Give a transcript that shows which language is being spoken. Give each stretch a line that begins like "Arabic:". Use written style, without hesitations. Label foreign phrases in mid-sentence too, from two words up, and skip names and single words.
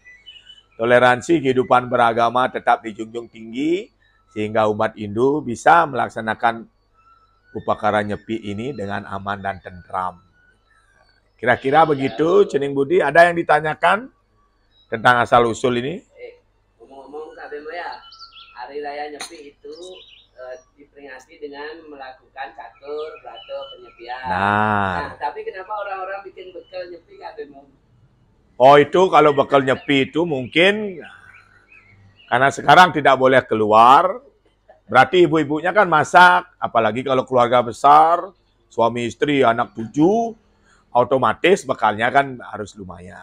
Indonesian: Toleransi kehidupan beragama tetap dijunjung tinggi sehingga umat Hindu bisa melaksanakan upacara Nyepi ini dengan aman dan tentram. Kira-kira begitu, Cening Budi. Ada yang ditanyakan tentang asal-usul ini? Ngomong-ngomong Kak Bemo ya, Hari Raya Nyepi itu diperingati dengan melakukan catur, brato, penyepian. Nah, tapi kenapa orang-orang bikin bekal Nyepi Kak Bemo? Oh, itu kalau bekal Nyepi itu mungkin karena sekarang tidak boleh keluar, berarti ibu-ibunya kan masak, apalagi kalau keluarga besar, suami istri, anak 7, otomatis bekalnya kan harus lumayan.